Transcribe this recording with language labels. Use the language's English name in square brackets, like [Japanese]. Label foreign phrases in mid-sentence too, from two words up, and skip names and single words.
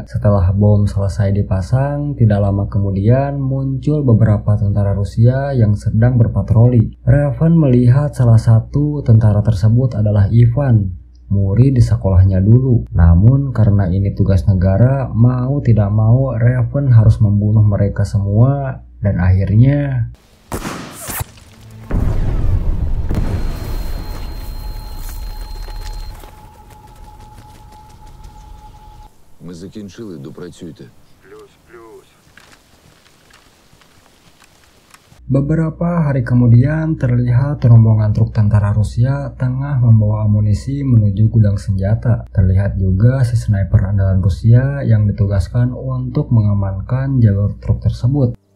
[Indonesian] Setelah bom selesai dipasang, tidak lama kemudian muncul beberapa tentara Rusia yang sedang berpatroli. Raven melihat salah satu tentara tersebut adalah Ivan, murid di sekolahnya dulu. Namun karena ini tugas negara, mau tidak mau Raven harus membunuh mereka semua, dan akhirnya [Ukrainian] Ми закінчили, допрацюйте. [Indonesian] beberapa hari kemudian terlihat rombongan truk tentara Rusia tengah membawa amunisi menuju gudang senjata. Terlihat juga si sniper andalan Rusia yang ditugaskan untuk mengamankan jalur truk tersebut.